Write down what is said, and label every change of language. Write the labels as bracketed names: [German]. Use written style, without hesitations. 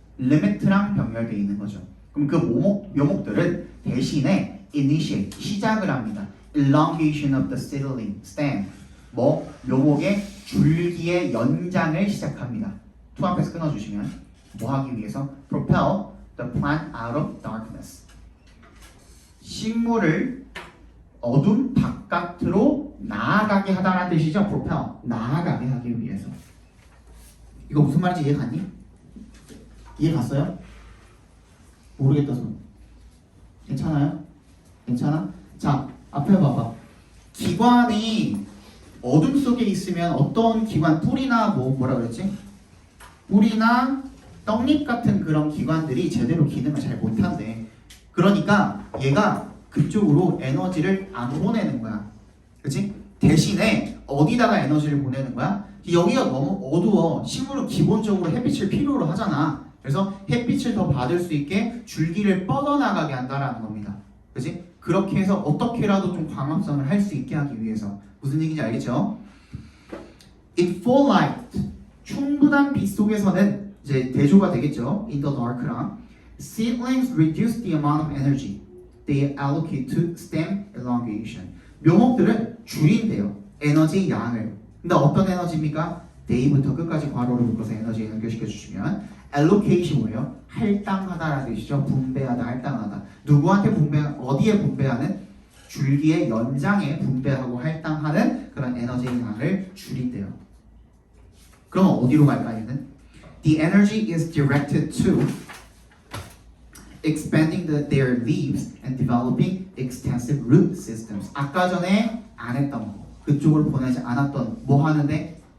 [Korean] limit랑 병렬되어 있는 거죠. 그럼 그 묘목들은 대신에 initiate 시작을 합니다. [English] elongation of the seedling stem. [Korean] 묘목의 줄기의 연장을 시작합니다. 투 앞에서 끊어주시면 뭐 하기 위해서? [English] propel the plant out of darkness. [Korean] 식물을 어둠 바깥으로 나아가게 하다라는 뜻이죠. propel, 나아가게 하기 위해서. 이거 무슨 말인지 이해 갔니? 이해 갔어요? 모르겠다 손. 괜찮아요? 괜찮아? 자, 앞에 봐봐. 기관이 어둠 속에 있으면 어떤 기관, 뿌리나 뭐라 그랬지? 뿌리나 떡잎 같은 그런 기관들이 제대로 기능을 잘 못한대. 그러니까 얘가 그쪽으로 에너지를 안 보내는 거야. 그치? 대신에 어디다가 에너지를 보내는 거야? 여기가 너무 어두워. 식물은 기본적으로 햇빛을 필요로 하잖아. 그래서 햇빛을 더 받을 수 있게 줄기를 뻗어나가게 한다라는 겁니다. 그치? 그렇게 해서 어떻게라도 좀 광합성을 할 수 있게 하기 위해서. 무슨 얘기인지 알겠죠? [English] In full light, [Korean] 충분한 빛 속에서는 이제 대조가 되겠죠. [English] In the dark랑 seedlings reduce the amount of energy they allocate to stem elongation. [Korean] 묘목들은 줄인대요. 에너지 양을. 근데 어떤 에너지입니까? day부터 끝까지 괄호로 묶어서 에너지에 연결시켜 주시면 allocation 뭐예요? 할당하다라는 뜻이죠. 분배하다, 할당하다. 누구한테 어디에 분배하는? 줄기의 연장에 분배하고 할당하는 그런 에너지의 양을 줄인대요. 그럼 어디로 갈까 얘는? [English] The energy is directed to expanding their leaves and developing extensive root systems. [Korean] 아까 전에 안 했던 거, 그쪽을 보내지 않았던 뭐 하는데?